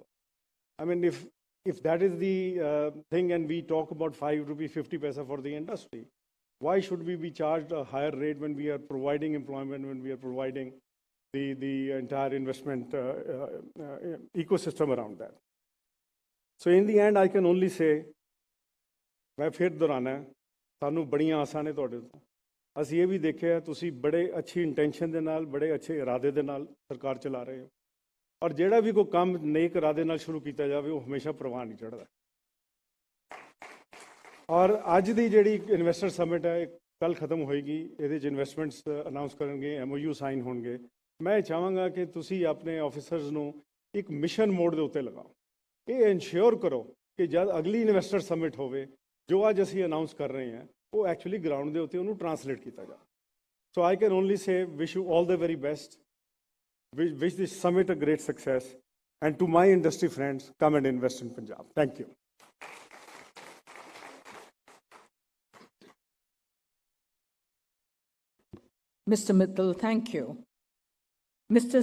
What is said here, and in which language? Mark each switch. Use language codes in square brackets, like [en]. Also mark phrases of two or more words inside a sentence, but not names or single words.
[en] I mean, if that is the thing and we talk about 5 rupees 50 paisa for the industry, why should we be charged a higher rate when we are providing employment, when we are providing the entire investment ecosystem around that? So in the end, I can only say, [pa] ਮੈਂ ਫਿਰ ਦੋਹਰਾਣਾ ਹੈ, ਸਾਨੂੰ ਬੜੀਆਂ ਆਸਾਂ ਨੇ ਤੁਹਾਡੇ ਤੋਂ ਅਸੀਂ ਇਹ ਵੀ ਦੇਖਿਆ ਤੁਸੀਂ ਬੜੇ ਅੱਛੀ ਇੰਟੈਂਸ਼ਨ ਦੇ ਨਾਲ ਬੜੇ ਅੱਛੇ ਇਰਾਦੇ ਦੇ ਨਾਲ ਸਰਕਾਰ ਚਲਾ ਰਹੇ ਹੋ ਔਰ ਜਿਹੜਾ ਵੀ ਕੋਈ ਕੰਮ ਨੇਕ ਇਰਾਦੇ ਨਾਲ ਸ਼ੁਰੂ ਕੀਤਾ ਜਾਵੇ ਉਹ ਹਮੇਸ਼ਾ ਪ੍ਰਵਾਨ ਨਹੀਂ ਚੜ੍ਹਦਾ ਔਰ ਅੱਜ ਦੀ ਜਿਹੜੀ [en] investor summit [pa] ਹੈ ਕੱਲ ਖਤਮ ਹੋਏਗੀ ਇਹਦੇ 'ਚ [en] investments announce [pa] ਕਰਨਗੇ [en] MOU sign [pa] ਹੋਣਗੇ ਮੈਂ ਚਾਹਾਂਗਾ ਕਿ ਤੁਸੀਂ ਆਪਣੇ ਆਫਿਸਰਸ ਨੂੰ ਇੱਕ [en] mission mode [pa] ਦੇ ਉੱਤੇ ਲਗਾਓ ਇਹ ਇਨਸ਼ੋਰ ਕਰੋ ਕਿ ਜਦ ਅਗਲੀ [en] investor summit [pa] ਹੋਵੇ ਜੋ ਅੱਜ ਅਸੀਂ ਅਨਾਉਂਸ ਕਰ ਰਹੇ ਹਾਂ ਉਹ [en] actually ground [pa] ਦੇ ਉੱਤੇ ਉਹਨੂੰ ਟਰਾਂਸਲੇਟ ਕੀਤਾ ਜਾਵੇ [en] so I can only say wish you all the very best wish this summit a great success and to my industry friends come and invest in Punjab. Thank you. Mr. Mittal, thank you. Mr.